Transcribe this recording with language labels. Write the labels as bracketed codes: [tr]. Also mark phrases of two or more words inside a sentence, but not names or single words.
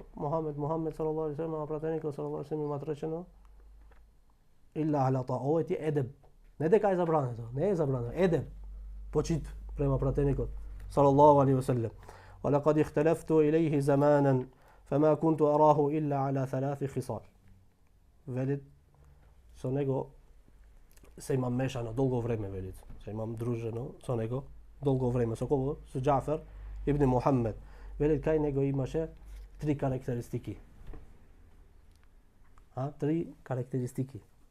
[mk] Мухамед [ar] صلى الله عليه وسلم, [mk] пратеникот [ar] صلى الله عليه وسلم [mk] има речено илла ала та. Ова ти едеб. Не дека е забрането, не е забрането, едеб. Почит према пратеникот [ar] صلى الله عليه وسلم. ولقد اختلفت إليه زمانا فما كنت أراه إلا على 3 خصال. [mk] Велит, со него се имам мешано долго време, велит. Се имам дружено со него долго време. Со кого? Со Џафар ибн Мухаммед. Велит, кај него имаше 3 карактеристики. 3 карактеристики.